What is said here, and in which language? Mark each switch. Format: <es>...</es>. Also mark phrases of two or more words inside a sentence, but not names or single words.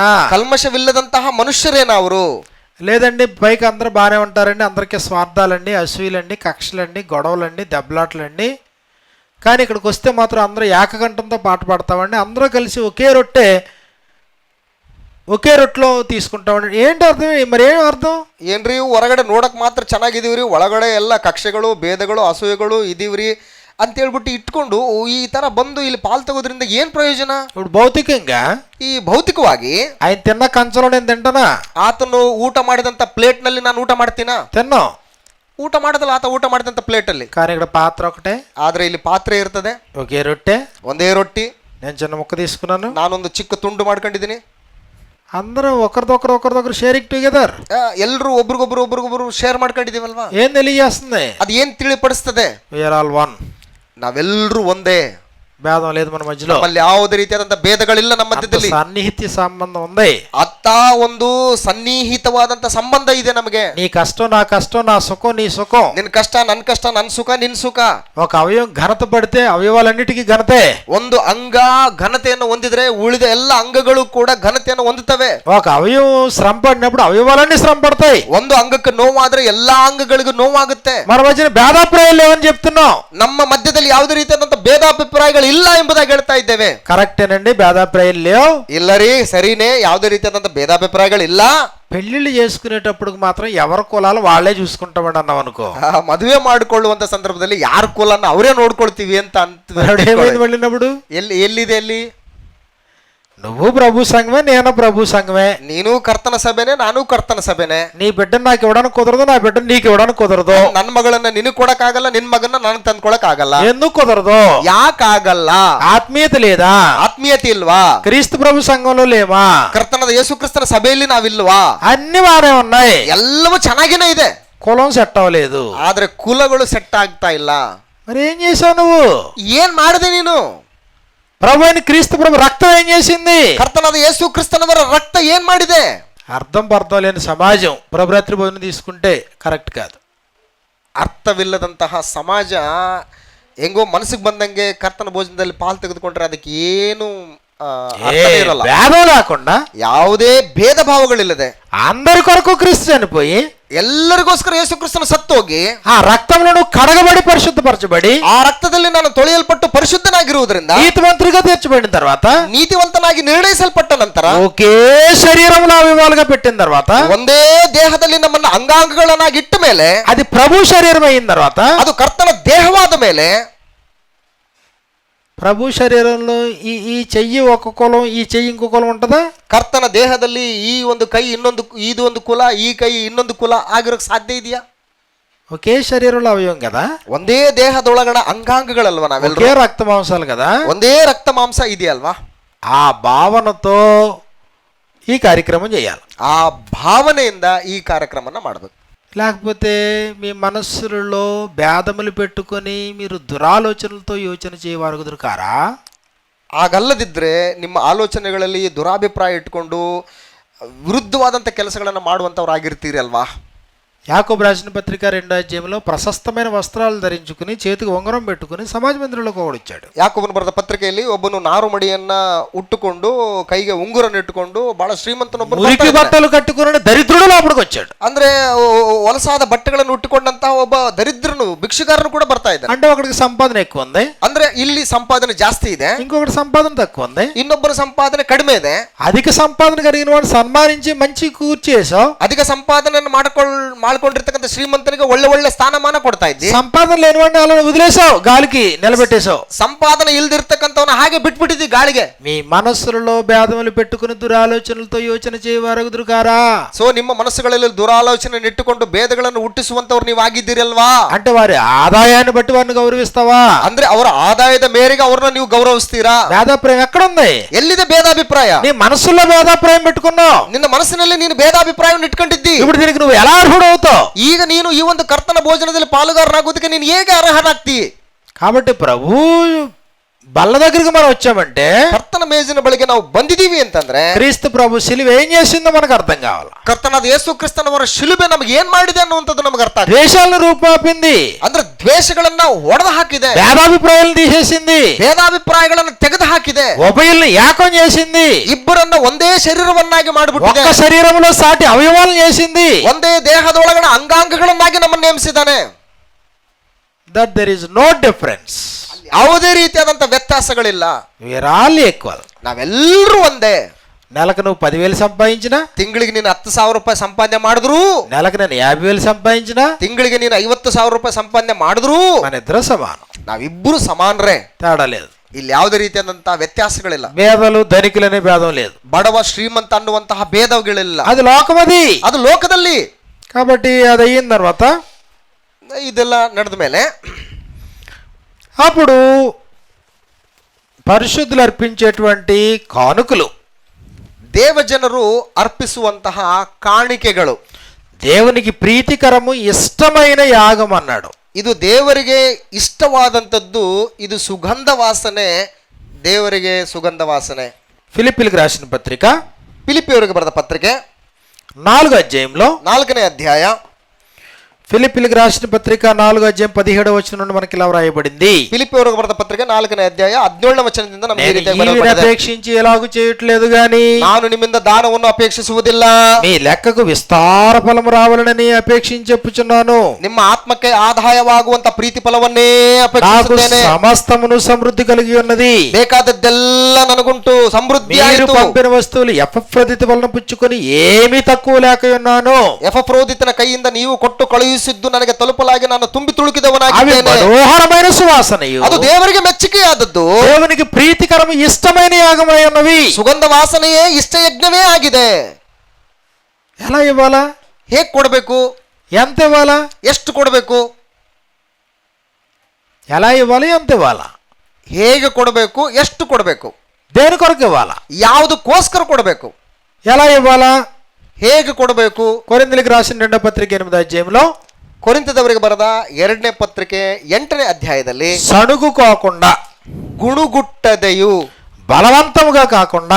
<kn>ಕಲ್ಮಶವಿಲ್ಲದಂತಹ ಮನುಷ್ಯರೇನಾ ಅವರು?</kn> <te>లేదండి, పైకి అందరూ బాగానే ఉంటారండి, అందరికీ స్వార్థాలండి, అసూయలండి, కక్షలండి, గొడవలండి, దెబ్బలాటలండి. కానీ ఇక్కడికి వస్తే మాత్రం అందరూ ఏకకంఠంతో పాట పాడతామండి, అందరూ కలిసి ఒకే రొట్టెలో తీసుకుంటామండి. ఏంటి అర్థం? మరి ఏం అర్థం?</te> <kn>ಏನ್ರಿ ಹೊರಗಡೆ ನೋಡಕ್ ಮಾತ್ರ ಚೆನ್ನಾಗಿದೀವ್ರಿ, ಒಳಗಡೆ ಎಲ್ಲ ಕಕ್ಷೆಗಳು ಭೇದಗಳು ಅಸೂಯೆಗಳು ಇದೀವ್ರಿ ಅಂತ ಹೇಳ್ಬಿಟ್ಟು ಇಟ್ಕೊಂಡು ಈ ತರ ಬಂದು ಇಲ್ಲಿ ಪಾಲ್ ತಗೋದ್ರಿಂದ ಏನ್ ಪ್ರಯೋಜನ?</kn> <te>ఇప్పుడు భౌతికంగా</te> <kn>ಈ ಭೌತಿಕವಾಗಿ</kn> <te>ఆయన తిన్న కంచంలో నేను తింటానా?</te> <kn>ಆತನು ಊಟ ಮಾಡಿದಂತ ಪ್ಲೇಟ್ ನಲ್ಲಿ ನಾನು ಊಟ ಮಾಡ್ತೀನಾ?</kn> <te>తిన్నాం.</te> <kn>ಊಟ ಮಾಡದಲ್ಲ, ಆತ ಊಟ ಮಾಡಿದಂತ ಪ್ಲೇಟ್ ಅಲ್ಲಿ.</kn> <te>కానీ ఇక్కడ పాత్ర ఒకటే,</te> <kn>ಆದ್ರೆ ಇಲ್ಲಿ ಪಾತ್ರೆ ಇರ್ತದೆ,</kn> <te>ఒకే రొట్టె,</te> <kn>ಒಂದೇ ರೊಟ್ಟಿ.</kn> <te>నేను చిన్న ముక్క తీసుకున్నాను,</te> <kn>ನಾನೊಂದು ಚಿಕ್ಕ ತುಂಡು ಮಾಡ್ಕೊಂಡಿದ್ದೀನಿ.</kn> <te>అందరూ ఒకరిదొకరు</te> <en>sharing together.</en> <kn>ಎಲ್ರು ಒಬ್ರಿಗೊಬ್ರು ಶೇರ್ ಮಾಡ್ಕೊಂಡಿದೀವಲ್ವಾ?</kn> <te>ఏం తెలియజేస్తుంది?</te> <kn>ಅದು ಏನ್ ತಿಳಿಪಡಿಸ್ತದೆ?</kn> <en>We are all one.</en> <kn>ನಾವೆಲ್ಲರೂ ಒಂದೇ,</kn> <te>భేదం లేదు మన మధ్యలో,</te> <kn>ನಮ್ಮಲ್ಲಿ ಯಾವುದೇ ರೀತಿಯಾದಂತ ಭೇದಗಳಿಲ್ಲ ನಮ್ಮ ಮಧ್ಯದಲ್ಲಿ.</kn> <te>సన్నిహిత సంబంధం ఉంది.</te> <kn>ಅತ್ತ ಒಂದು ಸನ್ನಿಹಿತವಾದಂತ ಸಂಬಂಧ ಇದೆ ನಮಗೆ.</kn> <te>నీ కష్టం నా కష్టం, నా సుఖం నీ సుఖం.</te> <kn>ನಿನ್ ಕಷ್ಟ ನನ್ ಸುಖ ನಿನ್ ಸುಖ.</kn> <te>ఒక అవయవం ఘనత పడితే అవయవాలన్నిటికీ ఘనతే.</te> <kn>ಒಂದು ಅಂಗ ಘನತೆಯನ್ನು ಹೊಂದಿದ್ರೆ ಉಳಿದ ಎಲ್ಲ ಅಂಗಗಳು ಕೂಡ ಘನತೆಯನ್ನು ಹೊಂದುತ್ತವೆ.</kn> <te>ఒక అవయవం శ్రమ పడినప్పుడు అవయవాలన్నీ శ్రమ పడతాయి.</te> <kn>ಒಂದು ಅಂಗಕ್ಕೆ ನೋವಾದ್ರೆ ಎಲ್ಲಾ ಅಂಗಗಳಿಗೂ ನೋವಾಗುತ್ತೆ.</kn> <te>మన మధ్యన భేదాభిప్రాయాలు లేవని చెప్తున్నాం.</te> <kn>ನಮ್ಮ ಮಧ್ಯದಲ್ಲಿ ಯಾವುದೇ ರೀತಿಯಾದಂತ ಭೇದಾಭಿಪ್ರಾಯಗಳು ಇಲ್ಲ ಎಂಬುದಾಗಿ ಹೇಳ್ತಾ ಇದ್ದೇವೆ.</kn> <te>కరెక్టేనండి, భేదాభిప్రాయాలు లేవు.</te> <kn>ಇಲ್ಲ ರೀ, ಸರಿನೇ, ಯಾವುದೇ ರೀತಿಯಾದಂತ ಭೇದಾಭಿಪ್ರಾಯಗಳಿಲ್ಲ.</kn> <te>పెళ్లిళ్ళు చేసుకునేటప్పుడు మాత్రం ఎవరి కులాలు వాళ్ళే చూసుకుంటామని అన్నాం అనుకో,</te> <kn>ಮದುವೆ ಮಾಡಿಕೊಳ್ಳುವಂತ ಸಂದರ್ಭದಲ್ಲಿ ಯಾರ ಕುಲನ್ನ ಅವರೇ ನೋಡ್ಕೊಳ್ತೀವಿ ಅಂತ</kn> <te>వెళ్ళినప్పుడు</te> <kn>ಎಲ್ಲಿದೆ ಅಲ್ಲಿ?</kn> <te>నువ్వు ప్రభు సంఘమే, నేను ప్రభు సంఘమే.</te> <kn>ನೀನು ಕರ್ತನ ಸಭೆನೆ, ನಾನು ಕರ್ತನ ಸಭೆನೆ.</kn> <te>నీ బిడ్డను నాకు ఇవ్వడానికి కుదరదు, నా బిడ్డను నీకు ఇవ్వడానికి కుదరదు.</te> <kn>ನನ್ನ ಮಗಳನ್ನ ನಿನಗೆ ಕೊಡಕ್ ಆಗಲ್ಲ, ನಿನ್ ಮಗನ್ನ ನಾನು ತಂದ್ಕೊಳಕ್ ಆಗಲ್ಲ.</kn> <te>ఎందుకు కుదరదు?</te> <kn>ಯಾಕಾಗಲ್ಲ?</kn> <te>ఆత్మీయత లేదా?</te> <kn>ಆತ್ಮೀಯತೆ ಇಲ್ವಾ?</kn> <te>క్రీస్తు ప్రభు సంఘంలో లేవా?</te> <kn>ಕರ್ತನದ ಯೇಸು ಕ್ರಿಸ್ತನ ಸಭೆಯಲ್ಲಿ ನಾವಿಲ್ವಾ?</kn> <te>అన్ని బానే ఉన్నాయి,</te> <kn>ಎಲ್ಲವೂ ಚೆನ್ನಾಗೇನೆ ಇದೆ.</kn> <te>కులం సెట్ అవ్వలేదు.</te> <kn>ಆದ್ರೆ ಕುಲಗಳು ಸೆಟ್ ಆಗ್ತಾ ಇಲ್ಲ.</kn> <te>మరి ఏం చేసావు నువ్వు?</te> <kn>ಏನ್ ಮಾಡಿದೆ ನೀನು?</kn> <te>ప్రభు అయిన క్రీస్తు ప్రభు రక్తం ఏం చేసింది?</te> <kn>ಕರ್ತನಾದ ಯೇಸು ಕ್ರಿಸ್ತನವರ ರಕ್ತ ಏನ್ ಮಾಡಿದೆ?</kn> <te>అర్థం లేని సమాజం ప్రభురాత్రి భోజనం తీసుకుంటే కరెక్ట్ కాదు.</te> <kn>ಅರ್ಥವಿಲ್ಲದಂತಹ ಸಮಾಜ ಹೆಂಗೋ ಮನಸ್ಸಿಗೆ ಬಂದಂಗೆ ಕರ್ತನ ಭೋಜನದಲ್ಲಿ ಪಾಲು ತೆಗೆದುಕೊಂಡ್ರೆ ಅದಕ್ಕೆ ಏನು అర్థమే ఇరಲ್ಲ.</kn> <te>భేదం లేకుండా</te> <kn>ಯಾವುದೇ ಭೇದ ಭಾವಗಳಿಲ್ಲದೆ</kn> <te>అందరి కొరకు క్రీస్తు చనిపోయి</te> <kn>ಎಲ್ಲರಿಗೋಸ್ಕರ ಯೇಸು ಕ್ರಿಸ್ತನ ಸತ್ತೋಗಿ</kn> <te>ఆ రక్తంలో నువ్వు కడగబడి పరిశుద్ధపరచబడి</te> <kn>ಆ ರಕ್ತದಲ್ಲಿ ನಾನು ತೊಳೆಯಲ್ಪಟ್ಟು ಪರಿಶುದ್ಧನಾಗಿರುವುದರಿಂದ</kn> <te>నీతిమంతుడిగా తీర్చబడిన తర్వాత</te> <kn>ನೀತಿವಂತನಾಗಿ ನಿರ್ಣಯಿಸಲ್ಪಟ್ಟ ನಂತರ</kn> <te>ఒకే శరీరంలో అవయవాలుగా పెట్టిన తర్వాత</te> <kn>ಒಂದೇ ದೇಹದಲ್ಲಿ ನಮ್ಮನ್ನ ಅಂಗಾಂಗಗಳನ್ನಾಗಿ ಇಟ್ಟ ಮೇಲೆ</kn> <te>అది ప్రభు శరీరం అయిన తర్వాత</te> <kn>ಅದು ಕರ್ತನ ದೇಹವಾದ ಮೇಲೆ</kn> <te>ప్రభు శరీరంలో ఈ చెయ్యి ఒక కులం ఈ చెయ్యి ఇంకో కులం ఉంటుందా?</te> <kn>ಕರ್ತನ ದೇಹದಲ್ಲಿ ಈ ಒಂದು ಕೈ ಇನ್ನೊಂದು ಇದು ಒಂದು ಕುಲ ಈ ಕೈ ಇನ್ನೊಂದು ಕುಲ ಆಗಿರೋಕ್ ಸಾಧ್ಯ ಇದೆಯಾ?</kn> <te>ఒకే శరీరంలో అవయవం కదా,</te> <kn>ಒಂದೇ ದೇಹದೊಳಗಣ ಅಂಗಾಂಗಗಳಲ್ವಾ</kn> <te>ఒకే</te> <kn>ನಾವೆಲ್ಲರೂ,</kn> <te>రక్త మాంసాలు కదా.</te> <kn>ಒಂದೇ ರಕ್ತ ಮಾಂಸ ಇದೆಯಲ್ವಾ?</kn> <te>ఆ భావనతో ఈ కార్యక్రమం చేయాలి.</te> <kn>ಆ ಭಾವನೆಯಿಂದ ಈ ಕಾರ್ಯಕ್ರಮನ ಮಾಡಬೇಕು.</kn> <te>లేకపోతే మీ మనస్సులలో భేదములు పెట్టుకొని మీరు దురాలోచనలతో యోచన చేయవారుగుదురు కారా?</te> <kn>ಹಾಗಲ್ಲದಿದ್ರೆ ನಿಮ್ಮ ಆಲೋಚನೆಗಳಲ್ಲಿ ದುರಾಭಿಪ್ರಾಯ ಇಟ್ಕೊಂಡು ವಿರುದ್ಧವಾದಂಥ ಕೆಲಸಗಳನ್ನು ಮಾಡುವಂಥವ್ರಾಗಿರ್ತೀರಿ ಅಲ್ವಾ?</kn> <te>యాకోబు రాసిన పత్రిక 2వ అధ్యాయంలో ప్రశస్తమైన వస్త్రాలు ధరించుకుని చేతికి ఉంగరం పెట్టుకుని సమాజ మందిరంలోకి ఓడిచ్చాడు.</te> <kn>ಯಾಕೋಬನ ಬರೆದ ಪತ್ರಿಕೆಯಲ್ಲಿ ಒಬ್ಬನು ನಾರು ಮಡಿಯನ್ನ ಉಟ್ಟುಕೊಂಡು ಕೈಗೆ ಉಂಗುರನ್ನು ಇಟ್ಟುಕೊಂಡು ಬಹಳ ಶ್ರೀಮಂತನೊಬ್ಬನು</kn> <te>మురికి బట్టలు కట్టుకుని దరిద్రుడు లోపలికి వచ్చాడు.</te> <kn>ಅಂದ್ರೆ ಹೊಲಸಾದ ಬಟ್ಟೆಗಳನ್ನು ಉಟ್ಟುಕೊಂಡಂತಹ ಒಬ್ಬ ದರಿದ್ರನು ಭಿಕ್ಷುಗಾರನು ಕೂಡ ಬರ್ತಾ ಇದ್ದಾನೆ.</kn> <te>అంటే ఒకడికి సంపాదన ఎక్కువ ఉంది,</te> <kn>ಅಂದ್ರೆ ಇಲ್ಲಿ ಸಂಪಾದನೆ ಜಾಸ್ತಿ ಇದೆ,</kn> <te>ఇంకొకటి సంపాదన తక్కువ ఉంది,</te> <kn>ಇನ್ನೊಬ್ಬರ ಸಂಪಾದನೆ ಕಡಿಮೆ ಇದೆ.</kn> <te>అధిక సంపాదన కలిగిన వాడు సన్మానించి మంచి కూర్చేసావు,</te> <kn>ಅಧಿಕ ಸಂಪಾದನೆಯನ್ನು ಮಾಡ್ಕೊಂಡಿರ್ತಕ್ಕಂಥ ಶ್ರೀಮಂತನಿಗೆ ಒಳ್ಳೆ ಒಳ್ಳೆ ಸ್ಥಾನಮಾನ ಕೊಡ್ತಾ ಇದ್ದಿ.</kn> <te>సంపాదన లేని వాడిని అలా వదిలేసావు, గాలికి నిలబెట్టేశావు.</te> <kn>ಸಂಪಾದನೆ ಇಲ್ದಿರ್ತಕ್ಕಂಥವನ್ನ ಹಾಗೆ ಬಿಟ್ಬಿಟ್ಟಿದ್ದಿ ಗಾಳಿಗೆ.</kn> <te>మీ మనస్సులలో భేదములు పెట్టుకుని దురాలోచనలతో యోచన చేయవారుగుదురు కారా?</te> <kn>ಸೊ ನಿಮ್ಮ ಮನಸ್ಸುಗಳಲ್ಲಿ ದುರಾಲೋಚನೆ ಇಟ್ಟುಕೊಂಡು ಭೇದಗಳನ್ನು ಹುಟ್ಟಿಸುವಂತವ್ರು ನೀವು ಆಗಿದ್ದೀರಲ್ವಾ?</kn> <te>అంటే వారి ఆదాయాన్ని బట్టి వారిని గౌరవిస్తావా?</te> <kn>ಅಂದ್ರೆ ಅವರ ಆದಾಯದ ಮೇರೆಗೆ ಅವ್ರನ್ನ ನೀವು ಗೌರವಿಸ್ತೀರಾ?</kn> <te>భేదాభిప్రాయం ఎక్కడుంది?</te> <kn>ಎಲ್ಲಿದೆ ಭೇದಾಭಿಪ್ರಾಯ?</kn> <te>నీ మనస్సులో భేదాభిప్రాయం పెట్టుకున్నావు,</te> <kn>ನಿನ್ನ ಮನಸ್ಸಿನಲ್ಲಿ ನೀನು ಭೇದಾಭಿಪ್ರಾಯವನ್ನು ಇಟ್ಕೊಂಡಿದ್ದಿ.</kn> <te>ఇప్పుడు దీనికి నువ్వు ఎలా అర్హుడవుతావు?</te> <kn>ಈಗ ನೀನು ಈ ಒಂದು ಕರ್ತನ ಭೋಜನದಲ್ಲಿ ಪಾಲುಗಾರನಾಗೋದಕ್ಕೆ ನೀನು ಹೇಗೆ ಅರ್ಹನಾಗ್ತಿ?</kn> <te>కాబట్టి ప్రభు బల్ల దగ్గరికి మనం వచ్చామంటే</te> <kn>ಕರ್ತನ ಮೇಜಿನ ಬಳಿಗೆ ನಾವು ಬಂದಿದ್ದೀವಿ ಅಂತಂದ್ರೆ</kn> <te>క్రీస్తు ప్రభు సిలువ ఏం చేసిందో మనకు అర్థం కావాలి.</te> <kn>ಕರ್ತನಾದ ಯೇಸು ಕ್ರಿಸ್ತನವರ ಶಿಲುಬೆ ನಮಗೆ ಏನ್ ಮಾಡಿದೆ ಅನ್ನುವಂಥದ್ದು ನಮಗೆ ಅರ್ಥ ಆಗಿದೆ.</kn> <te>ద్వేషాలను రూపాపింది,</te> <kn>ಅಂದ್ರೆ ದ್ವೇಷಗಳನ್ನ ಒಡೆದು ಹಾಕಿದೆ,</kn> <te>భేదాభిప్రాయాలను తీసేసింది,</te> <kn>ಭೇದಾಭಿಪ್ರಾಯಗಳನ್ನು ತೆಗೆದು ಹಾಕಿದೆ,</kn> <te>ఉభయుల్ని ఏకం చేసింది,</te> <kn>ಇಬ್ಬರನ್ನ ಒಂದೇ ಶರೀರವನ್ನಾಗಿ ಮಾಡಿಬಿಟ್ಟಿದೆ,</kn> <te>ఒక్క శరీరంలో సాటి అవయవాలను చేసింది.</te> <kn>ಒಂದೇ ದೇಹದೊಳಗಣ ಅಂಗಾಂಗಗಳನ್ನಾಗಿ ನಮ್ಮನ್ನು ನೇಮಿಸಿದ್ದಾನೆ.</kn> <en>That there is no difference,</en> <kn>ಯಾವುದೇ ರೀತಿಯಾದಂತ ವ್ಯತ್ಯಾಸಗಳಿಲ್ಲ.</kn> <en>We are all equal.</en> <kn>ನಾವೆಲ್ಲರೂ ಒಂದೇ.</kn> <te>నెలకు నువ్వు 10,000 సంపాదించినా,</te> <kn>ತಿಂಗಳಿಗೆ ನೀನು 10,000 ರೂಪಾಯಿ ಸಂಪಾದನೆ ಮಾಡಿದ್ರು,</kn> <te>నెలకు నేను 50,000 సంపాదించినా,</te> <kn>ತಿಂಗಳಿಗೆ ನೀನು 50,000 ರೂಪಾಯಿ ಸಂಪಾದನೆ ಮಾಡಿದ್ರು</kn> <te>మన ఇద్దరు సమానం,</te> <kn>ನಾವಿಬ್ಬರು ಸಮಾನರೇ.</kn> <te>తేడా లేదు.</te> <kn>ಇಲ್ಲಿ ಯಾವುದೇ ರೀತಿಯಾದಂತಹ ವ್ಯತ್ಯಾಸಗಳಿಲ್ಲ.</kn> <te>భేదాలు ధనికులనే భేదం లేదు,</te> <kn>ಬಡವ ಶ್ರೀಮಂತ ಅನ್ನುವಂತಹ ಭೇದಗಳಿಲ್ಲ.</kn> <te>అది లోకమది.</te> <kn>ಅದು ಲೋಕದಲ್ಲಿ.</kn> <te>కాబట్టి అది అయిన తర్వాత</te> <kn>ಇದೆಲ್ಲ ನಡೆದ ಮೇಲೆ</kn> <te>అప్పుడు పరిశుద్ధులు అర్పించేటువంటి కానుకలు,</te> <kn>ದೇವಜನರು ಅರ್ಪಿಸುವಂತಹ ಕಾಣಿಕೆಗಳು,</kn> <te>దేవునికి ప్రీతికరము ఇష్టమైన యాగం అన్నాడు.</te> <kn>ಇದು ದೇವರಿಗೆ ಇಷ್ಟವಾದಂಥದ್ದು. ಇದು ಸುಗಂಧ ವಾಸನೆ, ದೇವರಿಗೆ ಸುಗಂಧ ವಾಸನೆ.</kn> <te>ఫిలిప్పీలకు రాసిన పత్రిక</te> <kn>ಫಿಲಿಪ್ಪಿಯವರಿಗೆ ಬರೆದ ಪತ್ರಿಕೆ</kn> <te>4వ అధ్యాయంలో,</te> <kn>4ನೇ ಅಧ್ಯಾಯ,</kn> <te>ఫిలిప్పీలకు రాసిన పత్రిక 4వ అధ్యాయం 17వ వచనం నుండి మనకి ఇలా వ్రాయబడింది.</te> <kn>ಫಿಲಿಪ್ಪಿಯವರಿಗೆ ಬರೆದ ಪತ್ರಿಕೆ 4ನೇ ಅಧ್ಯಾಯ 17ನೇ ವಚನದಿಂದ ನಮಗೆ ಈ ರೀತಿಯಾಗಿ</kn> <te>నేను</te> <kn>ಬರೆಯಲ್ಪಟ್ಟಿದೆ.</kn> <te>అపేక్షించి ఎలాగూ చేయట్లేదు గాని</te> <kn>ನಾನು ನಿಮ್ಮಿಂದ ದಾನವನ್ನು ಅಪೇಕ್ಷಿಸುವುದಿಲ್ಲ,</kn> <te>మీ లెక్కకు విస్తార ఫలము రావాలని అపేక్షించి చెప్పుచున్నాను.</te> <kn>ನಿಮ್ಮ ಆತ್ಮಕ್ಕೆ ಆದಾಯವಾಗುವಂತ ಪ್ರೀತಿ ಫಲವನ್ನೇ</kn> <te>నాకు</te> <kn>ಅಪೇಕ್ಷಿಸುತ್ತೇನೆ.</kn> <te>సమస్తమును సమృద్ధి కలిగి ఉన్నది.</te> <kn>ಬೇಕಾದದ್ದೆಲ್ಲ ನನಗುಂಟು, ಸಮೃದ್ಧಿ</kn> <te>మీరు</te> <kn>ಆಯಿತು.</kn> <te>పంపిన వస్తువులు ఎఫ్రదిత వలన పుచ్చుకొని ఏమీ తక్కువ లేక ఉన్నాను.</te> <kn>ಎಫ್ರೋದಿತನ ಕೈಯಿಂದ ನೀವು ಕೊಟ್ಟು ಕಳುಹಿಸಿದ್ದು ನನಗೆ ತಲುಪಲಾಗಿ ನಾನು ತುಂಬಿ</kn> <te>అవి</te> <kn>ತುಳುಕಿದವನಾಗಿದ್ದೇನೆ.</kn> <te>మనోహరమైన సువాసనయు,</te> <kn>ಅದು ದೇವರಿಗೆ ಮೆಚ್ಚುಗೆಯಾದದ್ದು,</kn> <te>దేవునికి ప్రీతికరము ఇష్టమైన యాగమై ఉన్నవి.</te> <kn>ಸುಗಂಧ ವಾಸನೆಯೇ ಇಷ್ಟ ಯಜ್ಞವೇ ಆಗಿದೆ.</kn> <te>ఎలా ఇవ్వాలా?</te> <kn>ಹೇಗೆ ಕೊಡಬೇಕು?</kn> <te>ఎంత ఇవ్వాలా?</te> <kn>ಎಷ್ಟು ಕೊಡಬೇಕು?</kn> <te>ఎలా ఇవ్వాలి? ఎంత ఇవ్వాలా?</te> <kn>ಹೇಗೆ ಕೊಡಬೇಕು? ಎಷ್ಟು ಕೊಡಬೇಕು?</kn> <te>దేని కొరకు ఇవ్వాలా?</te> <kn>ಯಾವುದಕ್ಕೋಸ್ಕರ ಕೊಡಬೇಕು?</kn> <te>ఎలా ఇవ్వాలా?</te> <kn>ಹೇಗೆ ಕೊಡಬೇಕು?</kn> <te>కొరింథీయులకు రాసిన 2వ పత్రిక 8వ అధ్యాయంలో,</te> <kn>ಕೊರಿಂಥದವರಿಗೆ ಬರೆದ 2ನೇ ಪತ್ರಿಕೆ 8ನೇ ಅಧ್ಯಾಯದಲ್ಲಿ,</kn> <te>సణుగుకోకుండా,</te> <kn>ಗುಣುಗುಟ್ಟದೆಯು,</kn> <te>బలవంతముగా కాకుండా,</te>